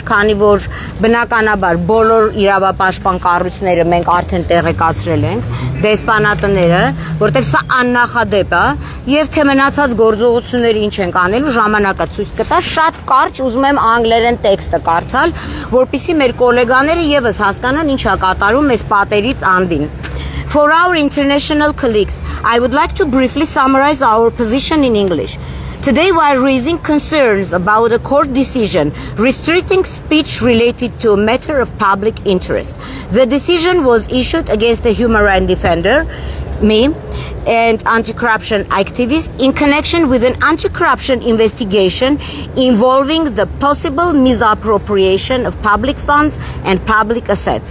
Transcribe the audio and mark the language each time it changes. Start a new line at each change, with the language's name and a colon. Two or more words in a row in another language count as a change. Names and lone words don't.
Armenian: քանի որ բնականաբար բոլոր իրավապաշտպան կառույցները մենք արդեն տեղեկացրել ենք, դեսպանատները, որտեղ սա աննախադեպ է, եւ թե մնացած գործողությունները ինչ են անելու, ժամանակը ցույց կտա, շատ կարճ ուզում եմ անգլերեն տեքստը կարդալ, որպեսզի մեր գոլեգաները եւս հասկանան ինչ է կատարում այս պատերից անդին։
English: For our international colleagues, I would like to briefly summarize our position in English. Today we are raising concerns about a court decision restricting speech related to a matter of public interest. The decision was issued against a human rights defender, me, and anti-corruption activist in connection with an anti-corruption investigation involving the possible misappropriation of public funds and public assets.